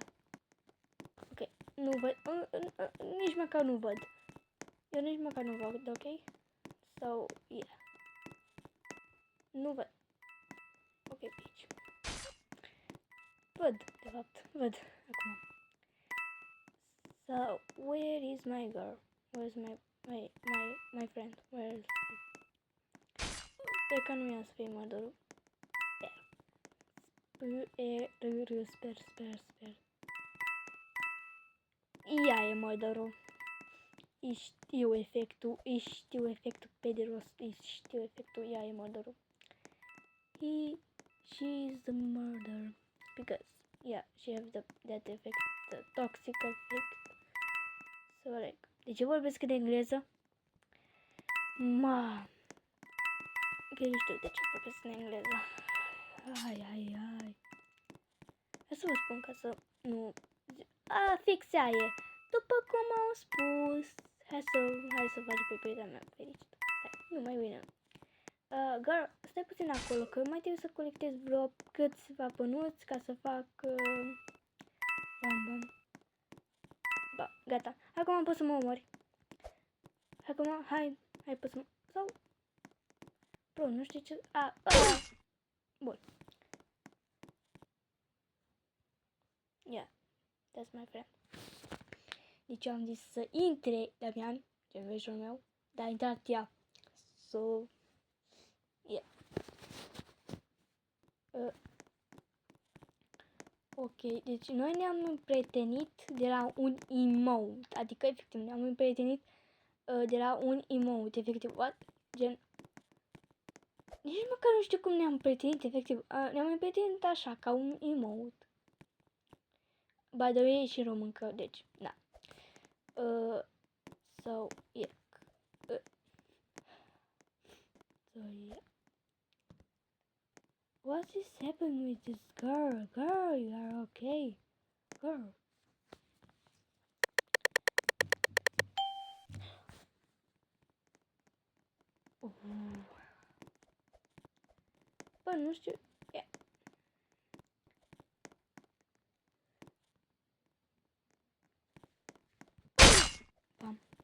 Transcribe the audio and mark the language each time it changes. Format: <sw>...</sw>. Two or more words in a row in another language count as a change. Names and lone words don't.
<ro>Ok, nu văd, nici măcar nu văd. Eu nici măcar nu văd, ok?</ro> <en>So, yeah.</en> <ro>Nu văd. Ok, pe aici. Văd, de fapt, văd acum.</ro> <en>So, where is my girl? Where's my friend? Where is he?</en> <ro>Sper că nu i-am să fie murderul. Sper. Ea e murderul. Știu efectul pe de rost. Știu efectul, ea e murderul.</ro> <en>She's the murderer. Because, yeah, she has that effect, the toxic effect. So, like,</en> <ro>de ce vorbesc în engleză? Că nu știu de ce vorbesc în engleză. Hai. Hai să vă spun ca să nu... fix aia e. După cum am spus, hai să faci pe prietena mea fericită. Hai, nu mai bine. Girl, stai puțin acolo, că mai trebuie să colectez vreo câțiva pănuți ca să fac... bam. Ba, gata. Acum pot să mă omori. Acum, hai pot să mă... Sau... Bro, nu știu ce... Bun.</ro> <en>Yeah, that's my friend.</en> <ro>Deci am zis să intre Damian, genveșul meu, dar a intrat ea.</ro> <en>So... Yeah.</en> <ro>Ok, deci noi ne-am împrietenit de la un emote, adică efectiv ne-am împrietenit de la un emote, efectiv, what? Gen... Nici măcar nu știu cum ne-am împrietenit, efectiv, ne-am împrietenit așa, ca un emote.</ro> <en>By the way,</en> <ro>e și româncă, deci, da.</ro> <en>So, yeah. So, yeah. What is happening with this girl? Girl, you are okay. Girl.</en> <ro>Bă, nu știu. Yeah. Bam.</ro>